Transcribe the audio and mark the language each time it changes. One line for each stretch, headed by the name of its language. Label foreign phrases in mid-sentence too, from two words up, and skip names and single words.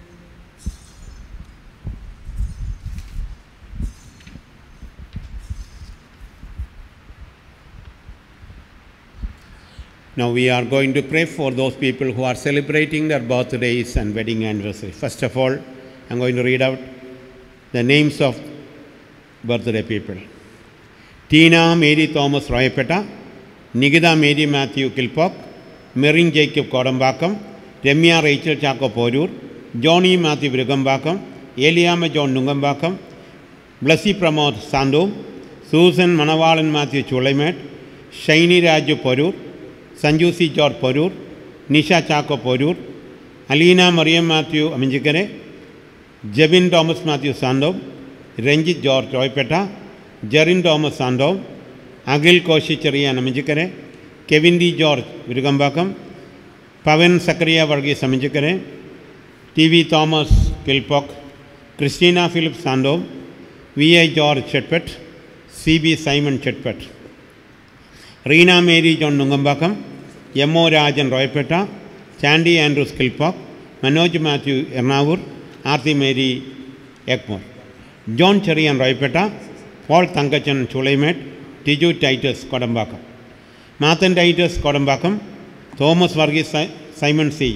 English: Now we are going to pray for those people who are celebrating their birthdays and wedding anniversaries. First of all, I'm going to read out the names of birthday people. Tina Mary Thomas Royapeta, Nigida Mary Matthew Kilpock, Merin Jacob Kodambakam, Remia Rachel Chako Porur, Johnny Matthew Vrigambakam, Eliama John Nungambakam, Blessy Pramod Sando, Susan Manawalan Matthew Chulaimet, Shaini Raju Porur, Sanju C. George Porur, Nisha Chako Porur, Alina Mariam Matthew Aminjikare, Jebin Thomas Matthew Sando, Ranjit George Roypeta, Jarin Thomas Sando, Agil Koshichari and Aminjikare, Kevin D. George Virgambakam, Pavan Sakaria Vargis Aminjikare, T.V. Thomas Kilpock, Christina Philip Sandom, V.I. George Chetpet, C.B. Simon Chetpet, Reena Mary John Nungambakam, M.O. Rajan Roypeta, Chandy Andrews Kilpock, Manoj Matthew Ernavur, Arthi Mary Ekmore, John Cherian Roypeta, Paul Thankachan Chulaimet, Tiju Titus Kodambakam, Mathan Titus Kodambakam, Thomas Varghese Simon C.